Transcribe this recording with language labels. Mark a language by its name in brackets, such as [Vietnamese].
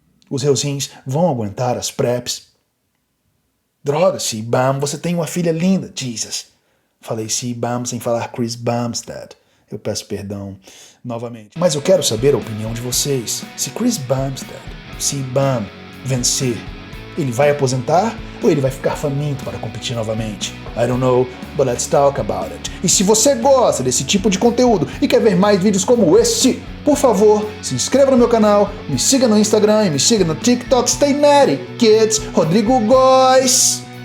[Portuguese] Os seus rins vão aguentar as preps? Droga, CBum, você tem uma filha linda. Jesus. Falei CBum sem falar Chris Bumstead. Eu peço perdão novamente. Mas eu quero saber a opinião de vocês. Se Chris Bumstead, CBum, vencer, ele vai aposentar ou ele vai ficar faminto para competir novamente? [English] I don't know, but let's talk about it. [Portuguese] E se você gosta desse tipo de conteúdo e quer ver mais vídeos como esse, por favor, se inscreva no meu canal, me siga no Instagram e me siga no TikTok. [English] Stay natty, kids. [Portuguese] Rodrigo Góes.